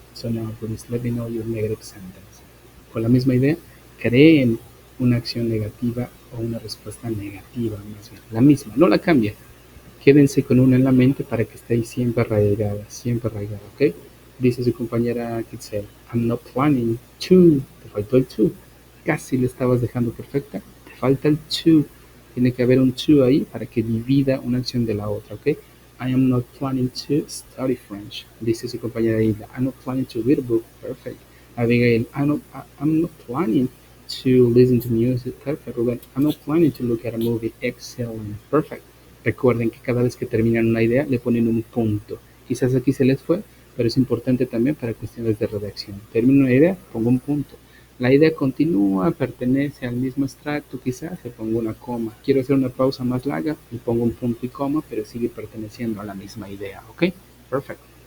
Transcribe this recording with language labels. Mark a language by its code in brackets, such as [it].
[en] So now, please let me know your negative sentence. [es] Con la misma idea, creen una acción negativa o una respuesta negativa, más bien. La misma, no la cambien. Quédense con una en la mente para que esté siempre arraigada, ¿ok? Dice su compañera Kitzel, [en] I'm not planning to, [es] te faltó el to, casi le estabas dejando perfecta, te falta el to, tiene que haber un to ahí para que divida una acción de la otra, ¿ok? [en] I am not planning to study French, [es] dice su compañera Hilda, [en] I'm not planning to read a book, perfect. Abigail, I'm not planning to listen to music, perfect. Ruben, I'm not planning to look at a movie, excellent, perfect. [es] Recuerden que cada vez que terminan una idea le ponen un punto. Quizás aquí se les fue, pero es importante también para cuestiones de redacción. Termino una idea, pongo un punto. La idea continúa, pertenece al mismo extracto, quizás le pongo una coma. Quiero hacer una pausa más larga, le pongo un punto y coma, pero sigue perteneciendo a la misma idea, ¿ok? Perfecto.